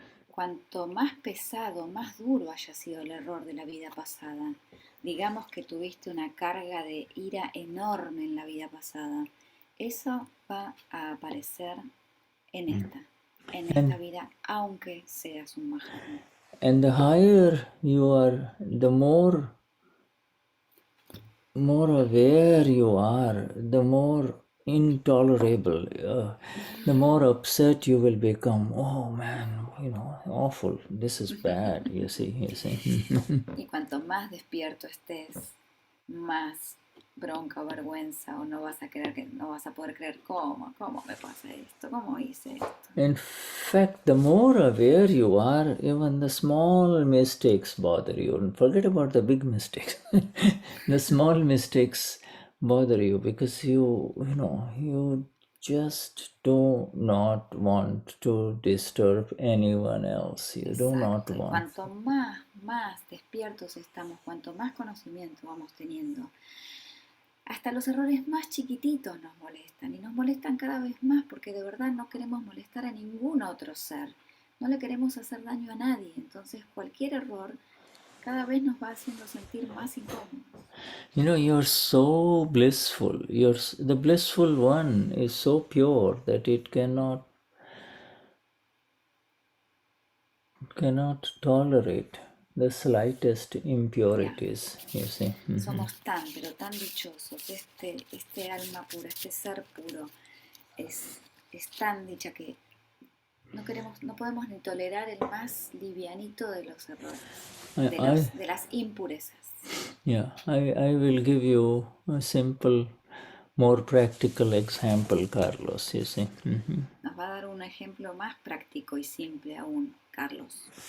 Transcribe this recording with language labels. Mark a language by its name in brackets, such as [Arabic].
[Spanish] Cuanto más pesado, más duro haya sido el error de la vida pasada, digamos que tuviste una carga de ira enorme en la vida pasada, eso va a aparecer en esta vida, aunque seas un Mahatma. [English] And the higher you are, the more aware you are, the more intolerable, the more upset you will become. Oh man, awful, this is bad, you see. [Spanish] Y cuanto más despierto estés, más bronca o vergüenza, o no vas a poder creer cómo me pasa esto, cómo hice esto. [English] In fact, the more aware you are, even the small mistakes bother you. And forget about the big mistakes. The small mistakes bother you because you just do not want to disturb anyone else. You do not [Spanish] Exacto. Y [English] want. [Spanish] cuanto más despiertos estamos, cuanto más conocimiento vamos teniendo, hasta los errores más chiquititos nos molestan, y nos molestan cada vez más porque de verdad no queremos molestar a ningún otro ser, no le queremos hacer daño a nadie. Entonces cualquier error cada vez nos va haciendo sentir más incómodos. [English] You're so blissful. The blissful one is so pure that it cannot tolerate the slightest impurities, you see. [Spanish] Somos pero tan dichosos. Este alma pura, este ser puro es tan dicha que no podemos ni tolerar el más livianito de los errores, de las impurezas. [English] Yeah, I will give you a simple, more practical example, Carlos, you see. [Spanish] Nos va a dar un ejemplo más práctico y simple aún, Carlos.